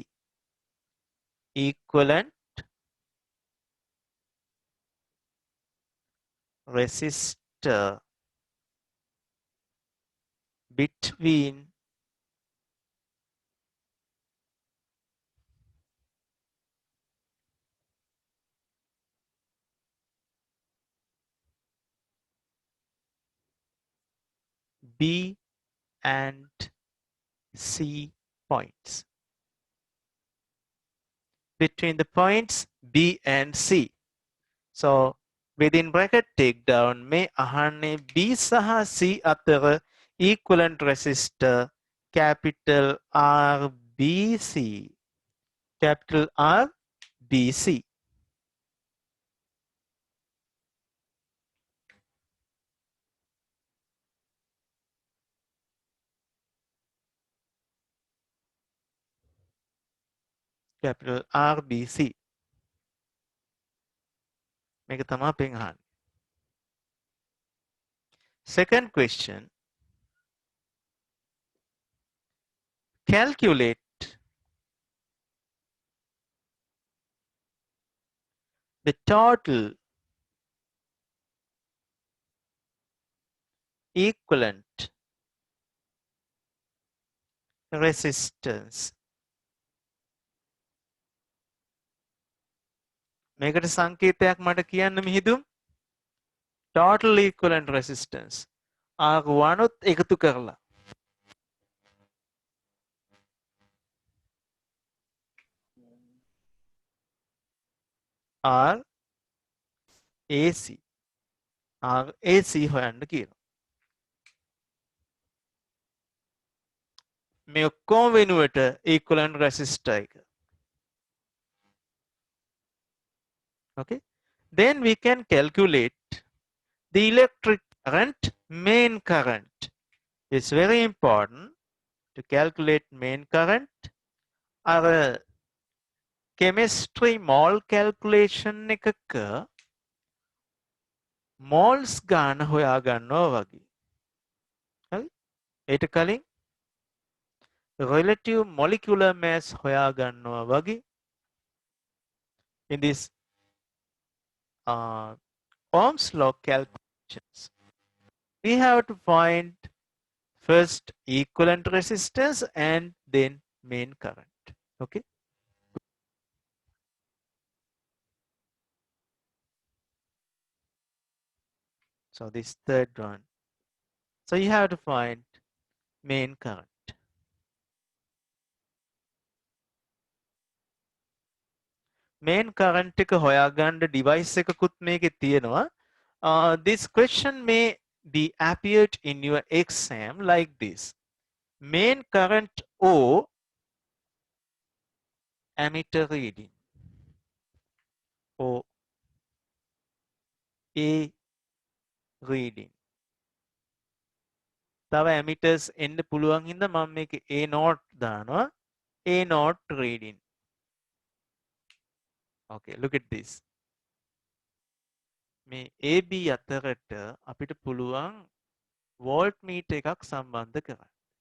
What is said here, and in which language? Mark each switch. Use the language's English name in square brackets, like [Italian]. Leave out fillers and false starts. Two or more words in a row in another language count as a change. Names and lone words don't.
[English] Equivalent resistor between B and C points. Between the points B and C. So within bracket take down [Sinhala] මේ අහන්නේ B සහ C අතර [English] equivalent resistor capital RBC. Capital RBC. Capital RBC. [Sinhala] මේක තමයි අපෙන් අහන්නේ. [English] Second question. Calculate the total equivalent resistance. [Sinhala] මේකට සංකේතයක් මට කියන්න මිහිදුම්. [English] Total equivalent resistance. [Sinhala] R1 එකතු කරලා. RAC. RAC හොයන්න කියනවා. මේ ඔක්කොම වෙනුවට [English] equivalent resistor [Sinhala] එක. [English] Okay. Then we can calculate the electric current, main current. It's very important to calculate main current. Our chemistry mole calculation [Sinhala] එකක moles ගාන හොයා ගන්නවා වගේ. හරි? ඊට කලින් [English] relative molecular mass [Sinhala] හොයා ගන්නවා වගේ. [English] In this Ohm's law calculations, we have to find first equivalent resistance and then main current. Okay. So this third one. So you have to find main current. main current [Sinhala] එක හොයාගන්න device එකකුත් මේකේ තියෙනවා. [English] This question may be appeared in your exam like this. Main current O ammeter reading or A reading. [Sinhala] තව emitters එන්න පුළුවන් හින්දා මම මේක A not දානවා. [English] A not reading. Okay, look at this. [Sinhala] මේ AB අතරට අපිට පුළුවන් voltmeter එකක් සම්බන්ධ කරන්න.